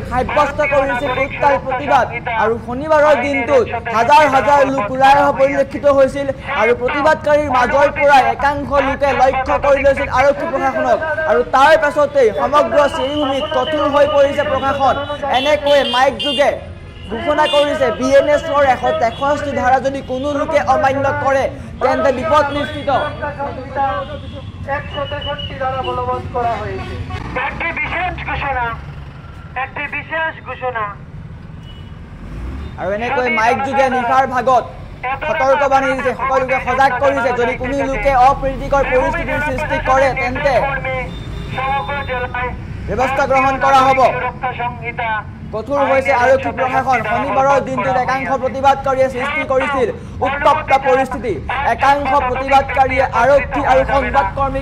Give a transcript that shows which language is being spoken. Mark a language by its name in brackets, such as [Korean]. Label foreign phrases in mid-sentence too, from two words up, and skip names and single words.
[Assamese] সাব্যস্ত কৰিছিল উত্তাল প্ৰতিবাদ আৰু শনিবাৰৰ দিনটোত হাজাৰ হাজাৰ লোক ওলাই অহা পৰিলক্ষিত হৈছিল আৰু প্ৰতিবাদকাৰীৰ মাজৰ পৰা একাংশ লোকে লক্ষ্য কৰি লৈছিল আৰক্ষী প্ৰশাসনক আৰু তাৰ পাছতেই সমগ্ৰ শ্ৰীভূমিত কঠোৰ হৈ পৰিছে প্ৰশাসন এনেকৈ মাইক যোগে ঘোষণা কৰিছে বিএনএছৰ 163 ধাৰা যদি কোনো লোকে অমান্য কৰে তেন্তে বিপদ নিশ্চিত [Bangla] 163 ধারা বলবৎ করা হয়েছে একটি বিশেষ ঘোষণা [Assamese] আৰু এনেকৈ মাইক যোগে নিশাৰ ভাগত সতৰ্কবাণী দিছে সকলোকে সজাগ কৰিছে যদি কোনো লোকে অপ্ৰীতিকৰ পৰিস্থিতিৰ সৃষ্টি কৰে তেন্তে ব্যৱস্থা গ্ৰহণ কৰা হ'ব কঠোৰ হৈছে আৰক্ষী প্ৰশাসন শনিবাৰৰ দিনটোত একাংশ প্ৰতিবাদকাৰীয়ে সৃষ্টি কৰিছিল উত্তপ্ত পৰিস্থিতি একাংশ প্ৰতিবাদকাৰীয়ে আৰক্ষী আৰু সংবাদকৰ্মীক